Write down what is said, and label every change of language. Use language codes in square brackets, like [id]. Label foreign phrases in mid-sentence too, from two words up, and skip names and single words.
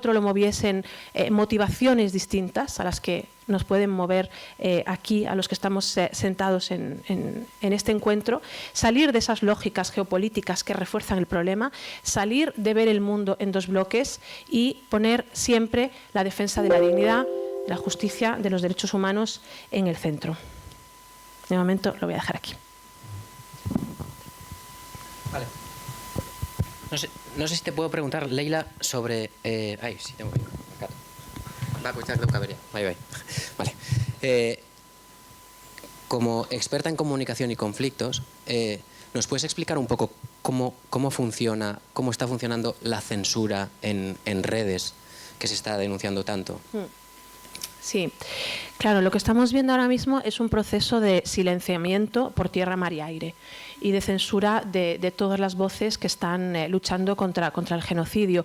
[es] otro lo moviesen motivaciones distintas a las que nos pueden mover aquí, a los que estamos sentados en este encuentro, salir de esas lógicas geopolíticas que refuerzan el problema, salir de ver el mundo en dos bloques y poner siempre la defensa de la dignidad, la justicia, de los derechos humanos en el centro. De momento lo voy a dejar aquí. Vale. No sé si te puedo preguntar, Leila, sobre... sí, tengo que ir. [eu] Bakoitzak dauka berea. Bai. [es] Vale. Como experta en comunicación y conflictos, ¿nos puedes explicar un poco cómo está funcionando la censura en redes que se está denunciando tanto? Sí, claro, lo que estamos viendo ahora mismo es un proceso de silenciamiento por tierra, mar y aire y de censura de todas las voces que están luchando contra el genocidio.